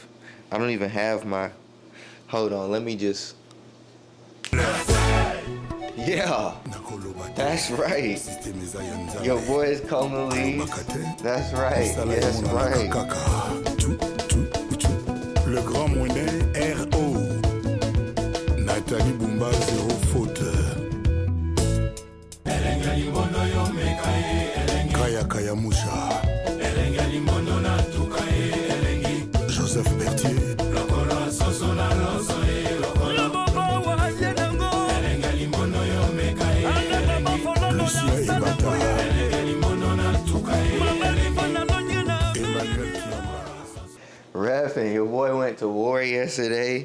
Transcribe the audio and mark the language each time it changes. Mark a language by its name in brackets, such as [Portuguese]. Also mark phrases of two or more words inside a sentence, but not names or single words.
[English] I don't even have my... Hold on, let me just... Yeah, that's right. Your boy is Congolese. That's right, yes, right. [French] Le grand moyen R.O. Nathalie Bumba, zéro faute. Kaya Kaya Moucha. Joseph Berthier. Lucia Ibata. [English] Ref, and your boy went to war yesterday.